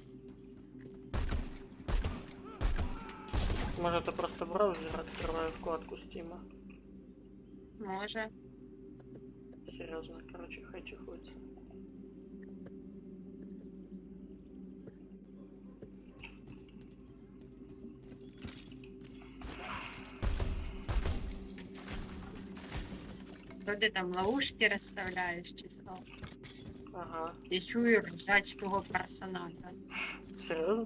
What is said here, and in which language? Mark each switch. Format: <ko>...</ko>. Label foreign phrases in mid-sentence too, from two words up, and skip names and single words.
<ru>Может, я просто браузер открываю вкладку Steam.</ru> <uk>Може.</uk> <ru>Серьезно, короче,</ru> <uk>хай чехуется. То ти там ловушки розставляєш чи що? Ага. Я чую ржач твого персонажа.</uk> <ru>Серьезно?</ru>